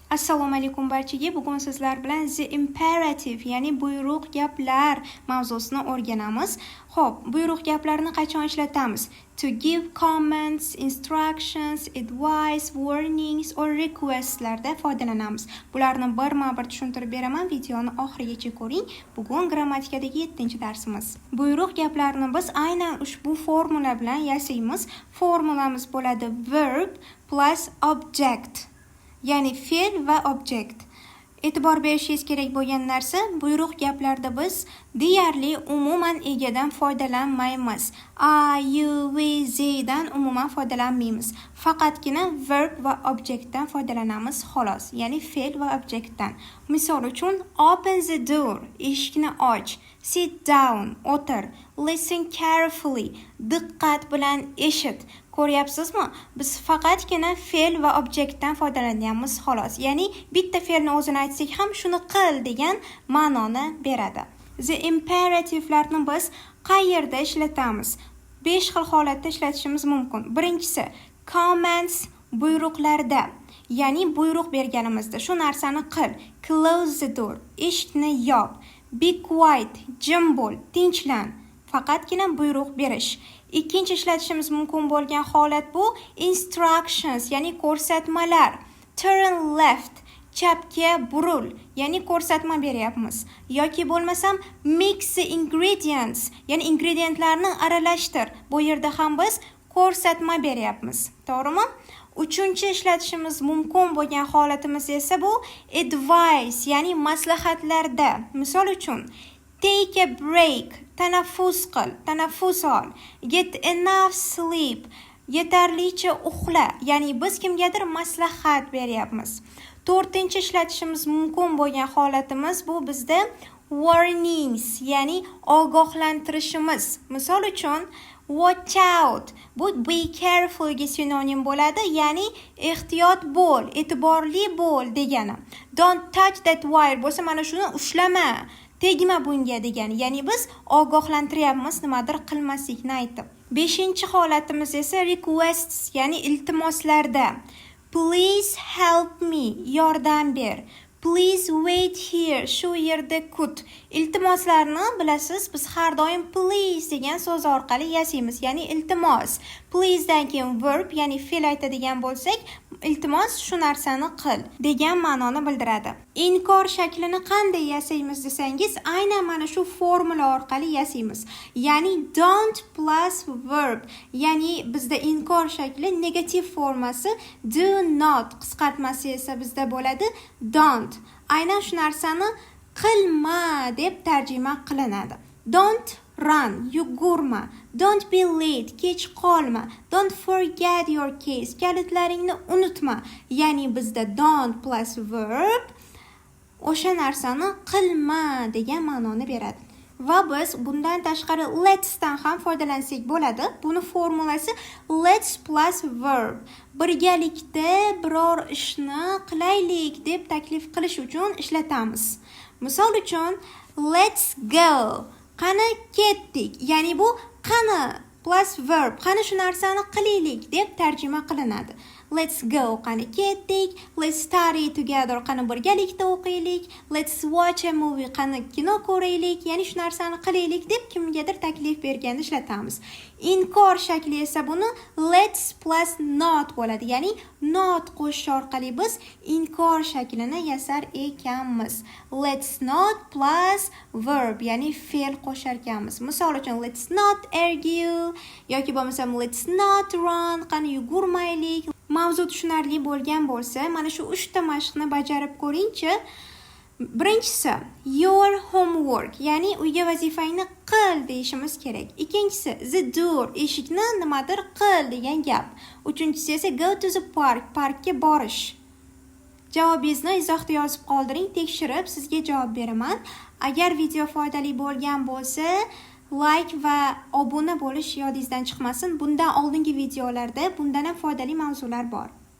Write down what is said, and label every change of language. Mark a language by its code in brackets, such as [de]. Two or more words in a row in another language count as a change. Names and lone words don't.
[uz] Assalomu alaykum barchaga. Bugun sizlar bilan [en] the imperative, [uz] ya'ni buyruq gaplar mavzusini o'rganamiz. Xo'p, buyruq gaplarni qachon ishlatamiz? [en] To give comments, instructions, advice, warnings or requests [uz] larda foydalanamiz. Bularni birma-bir tushuntirib beraman. Videoni oxirigacha ko'ring. Bugun grammatikadagi 7-darsimiz. Buyruq gaplarni biz aynan ushbu formula bilan yasaymiz. Formulamiz bo'ladi [en] verb plus object. [uz] Ya'ni fe'l va object. E'tibor berishingiz kerak bo'lgan narsa, buyruq gaplarda biz deyarli umuman egadan foydalanmaymiz. A, [en] you, we, they [uz] dan umuman foydalanmaymiz. Faqatgina verb va objectdan foydalanamiz xolos. Ya'ni fe'l va objectdan. Misol uchun, [en] open the door, [uz] eshikni och. [en] Sit down, o'tir. Listen carefully, [uz] diqqat bilan eshit. Ko'ryapsizmi? Biz faqatgina fe'l va objektdan foydalanyapmiz xolos. Ya'ni bitta fe'lni o'zini aytsak ham shuni qil degan ma'noni beradi. [en] The imperative'larni [uz] biz qayerda ishlatamiz? 5 xil holatda ishlatishimiz mumkin. Birinchisi, comments buyruqlarda. Ya'ni buyruq berganimizda shu narsani qil. [en] Close the door, [uz] eshikni yop. [en] Be quiet, [uz] jim bo'l, tinchlan. Faqatgina buyruq berish. Ikkinchi ishlatishimiz mumkin bo'lgan holat bu instructions, ya'ni ko'rsatmalar. [en] Turn left, [uz] chapga buril, ya'ni ko'rsatma beryapmiz. Yoki bo'lmasam [en] mix the ingredients, [uz] ya'ni ingredientlarni aralashtir. Bu yerda ham biz ko'rsatma beryapmiz. To'g'rimi? Uchinchi ishlatishimiz mumkin bo'lgan holatimiz esa bu advice, ya'ni maslahatlarda. Misol uchun, take a break, tanaffus qil, tanaffus ol. Get enough sleep, yetarlicha uxla. Ya'ni biz kimgadir maslahat beryapmiz. To'rtinchi ishlatishimiz mumkin bo'lgan holatimiz bu bizda warnings, ya'ni ogohlantirishimiz. Misol uchun, [en] watch out, [uz] bu [en] be careful [uz] ga sinonim bo'ladi, ya'ni ehtiyot bo'l, e'tiborli bo'l degani. [en] Don't touch that wire [uz] bo'lsa mana shuni ushlama, tegma bunga degani. Ya'ni biz ogohlantiryapmiz nimadir qilmaslikni aytib. 5-holatimiz esa requests, ya'ni iltimoslarda. [en] Please help me, [uz] yordam ber. [en] Please wait here, [uz] shu yerda kut. Iltimoslarni bilasiz, biz har doim please degan so'z orqali yasaymiz, ya'ni iltimos. Please dan keyin verb, ya'ni fe'l aytadigan bo'lsak, iltimos shu narsani qil degan ma'noni bildiradi. Inkor shaklini qanday yasaymiz desangiz, aynan mana shu formula orqali yasaymiz. [en] Ya'ni don't plus verb, [uz] ya'ni bizda inkor shakli negativ formasi, [en] do not [uz] qisqartmasi esa bizda bo'ladi don't. Aynan shu narsani qilma deb tarjima qilinadi. [en] Don't run, yugurma. Don't be late, [uz] kech qolma. [en] Don't forget your keys, [uz] kalitlaringni unutma. Ya'ni bizda [en] don't plus verb [uz] o'sha narsani qilma degan ma'noni beradi. Va biz bundan tashqari let's dan ham foydalansak bo'ladi. Buni formulasi [en] let's plus verb. [uz] Birgalikda biror ishni qilaylik deb taklif qilish uchun ishlatamiz. Misol uchun, [en] let's go, [uz] qani ketdik. Ya'ni bu qani [en] plus verb, [uz] qani shu narsani qilaylik deb tarjima qilinadi. [en] Let's go, [uz] qani ketdik. [en] Let's study together, [uz] qani birgalikda o'qiylik. [en] Let's watch a movie, [uz] qani kino ko'raylik. Ya'ni shu narsani qilaylik deb kimgadir taklif berganda ishlatamiz. Inkor shakli esa buni [en] let's plus not [uz] bo'ladi. Ya'ni not qo'shish orqali biz inkor shaklini yasar ekanmiz. [en] Let's not plus verb, [uz] ya'ni fe'l qo'shar ekanmiz. Misol uchun, [en] let's not argue [uz] yoki bo'lmasam [en] let's not run, [uz] qani yugurmaylik. Mavzu tushunarli bo'lgan bo'lsa, mana shu 3 ta mashqni bajarib ko'ringchi. Birinchisi, [en] your homework, [uz] ya'ni uyga vazifangni qil deyishimiz kerak. Ikkinchisi, [en] the door, [uz] eshikni nimadir qil degan gap. Uchinchisi esa [en] go to the park, [uz] parkka borish. Javobingizni izohda yozib qoldiring, tekshirib sizga javob beraman. Agar video foydali bo'lgan bo'lsa, like va obuna bo'lish yodingizdan chiqmasin. Bundan oldingi videolarda bundan ham foydali mavzular bor.